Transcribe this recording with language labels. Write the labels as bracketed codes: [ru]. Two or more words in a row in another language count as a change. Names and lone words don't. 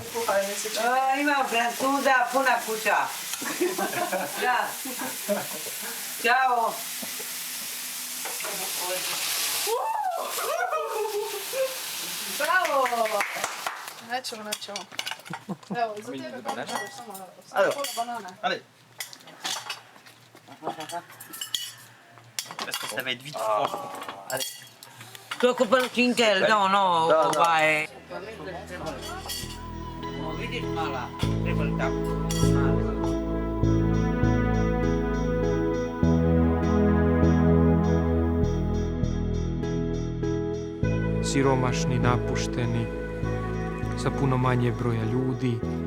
[sr] Imam Francuza, puna kuća. Da. Ćao. Bravo! Nećemo. Evo, za tebe kako ćeš samo pola banane. [fr] Allez. Parce que ça va être vite froid. Allez. [sr] To je kupil kinkel, ovaj... Vidiš mala? Trebali tako. Siromašni, napušteni, sa puno manje broja ljudi.